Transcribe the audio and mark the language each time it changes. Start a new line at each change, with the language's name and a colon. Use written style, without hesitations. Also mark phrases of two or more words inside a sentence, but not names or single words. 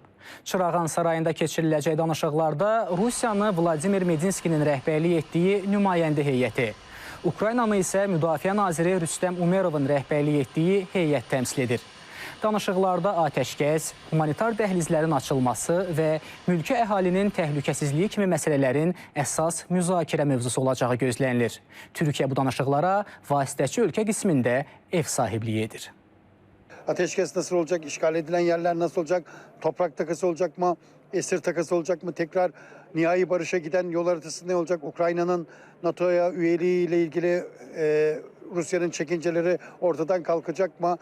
Azerbaijani: Çırağan sarayında keçiriləcək danışıqlarda Rusiyanı Vladimir Medinskinin rəhbərlik etdiyi nümayəndə heyəti, Ukraynanı isə Müdafiə naziri Rüstəm Umerovun rəhbərlik etdiyi heyət təmsil edir. Danışıqlarda atəşkəs, humanitar dəhlizlərin açılması və mülki əhalinin təhlükəsizliyi kimi məsələlərin əsas müzakirə mövzusu olacağı gözlənilir. Türkiyə bu danışıqlara vasitəçi ölkə qismində ev sahibliyi edir.
Turkish: Ateşkes nasıl olacak? İşgal edilen yerler nasıl olacak? Toprak takası olacak mı? Esir takası olacak mı? Tekrar nihai barışa giden yol haritası ne olacak? Ukrayna'nın NATO'ya üyeliği ile ilgili Rusya'nın çekinceleri ortadan kalkacak mı?